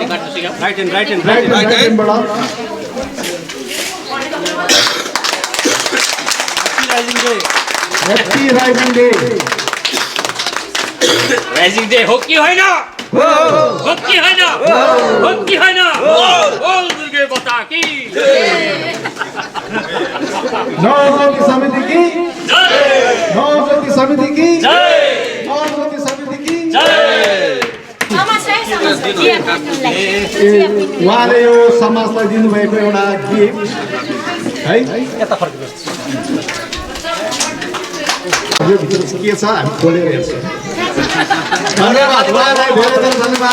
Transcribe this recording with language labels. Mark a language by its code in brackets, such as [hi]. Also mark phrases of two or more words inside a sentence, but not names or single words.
[en] Happy Rising Day. Rising Day [ne] हो कि होइन? हो कि होइन? हो कि होइन? [hi] बोल दुर्गे बता कि नवज्योति समिति की जय, नवज्योति समिति की जय, नवज्योति समिति की जय। [ne] उहाँले यो समाजलाई दिनुभएको एउटा गिफ्ट है, यो भित्र के छ हामी खोलेर हेर्छौँ। धन्यवाद उहाँलाई, धेरै धेरै धन्यवाद।